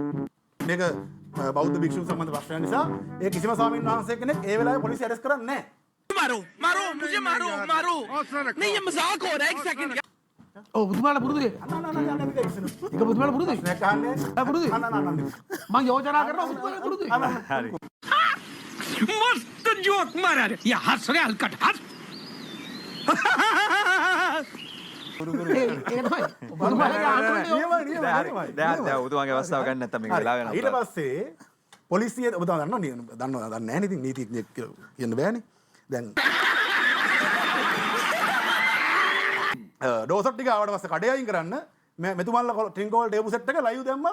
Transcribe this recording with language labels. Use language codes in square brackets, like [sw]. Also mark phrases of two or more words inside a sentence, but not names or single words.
[si] මේක බෞද්ධ භික්ෂුන් සම්බන්ධ ප්‍රශ්නයක් නිසා ඒ කිසිම ස්වාමීන් වහන්සේ කෙනෙක් ඒ වෙලාවේ පොලිසිය අරෙස් කරන්නේ නැහැ. ඔව් බුදුමාලා පුරුදුද? ඒක බුදුමාලා පුරුදුද? ප්‍රශ්නයක් අහන්නේ. පුරුදුද? අන්න. මම යෝජනා කරනවා බුදුමාලා පුරුදුද? හරි. [mr] मस्त जोक मारा रे या हंस रे हलकट हंस [si] ඒක තමයි. බුදුමාලාගේ ආණ්ඩුවේ නියමයි. දැන් උතුමාගේ අවස්ථාව ගන්න නැත්නම් මේක වෙලා වෙනවා. ඊට පස්සේ පොලිසිය ඔබතුමා දන්නවා දන්නේ නැහැ නේ ඉතින් නීතිඥයෙක් කියලා කියන්න බෑනේ. දැන් ඩෝසට් ටික ආවට පස්සේ කඩේ අයින් කරන්න මෙතුමන්ලා ට්‍රින්කෝල් [en] table set [si] එක ලයිව් දැම්මා.